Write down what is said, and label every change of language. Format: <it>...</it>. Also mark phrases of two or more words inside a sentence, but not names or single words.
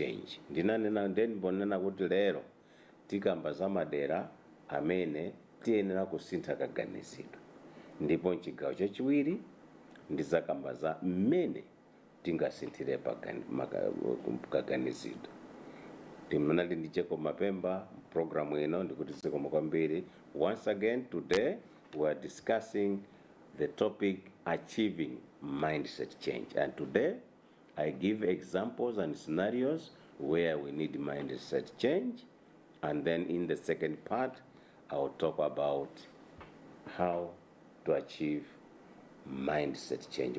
<ny>Ndinanena ndeni mbonena kuti lero tikamba za madera amene tiyenera kusintha kaganizidwe, ndipo mchigawo chachiwiri ndizakamba za mmene tingasinthire kaganizidwe. Timunali ndi Jacob Mapemba programu ino, ndikuti zikomo kwambiri.</ny> <en>Once again today we are discussing the topic achieving mindset change, and today I give examples and scenarios where we need mindset change, and then in the second part I will talk about how to achieve mindset change.</en>